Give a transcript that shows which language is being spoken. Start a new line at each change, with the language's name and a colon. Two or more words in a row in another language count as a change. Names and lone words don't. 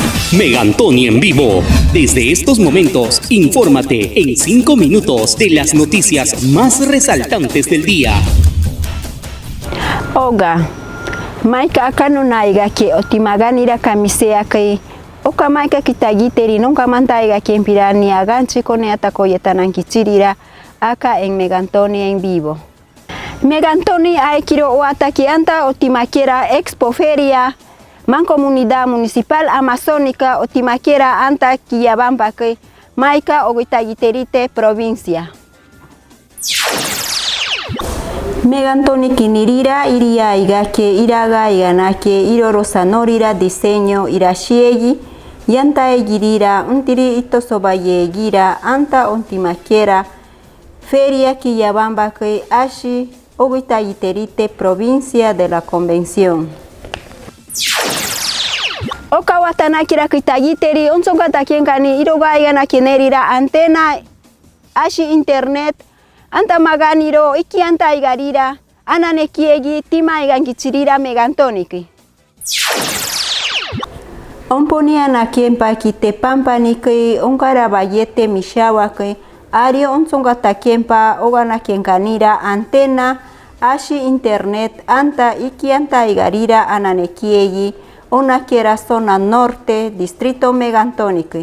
Spanish: Megantoni en vivo. Desde estos momentos, infórmate en 5 minutos de las noticias más resaltantes del día.
Machiguenga: Oga, maika akano naiga ke otimaganira kamisea ke oka maika kitagiteri nunca mantaiga que empirani aganchi kone atakoyetan kichirira
Spanish: acá en Megantoni en vivo.
Machiguenga: Megantoni aikiro o ataki anta otimaquera Expo Feria Mancomunidad Municipal Amazónica otimaquera anta Quillabamba que maika oguitagiterite provincia. Megantoni kinirira iria igake iraga iganake irorosanorira diseño irashiegi yanta egirira untiri itosobaye gira anta ontimaquera Feria Quillabamba que ashi oguitagiterite
Spanish: provincia de la Convención.
Machiguenga: Oka watanakira kitagiteri onsongata kienkani iroga igana kienerira antena ashi internet anta maganiro iki anta igarira anane kiegi tima igankichirira Megantoniki. Omponia na kiempa kite pampa niki onkara bayete mishawake ario onsongata kiempa ogana kienkanira antena ashi internet anta iki anta igarira anane kiegi onakera
Spanish: zona norte distrito
Machiguenga: Megantonique.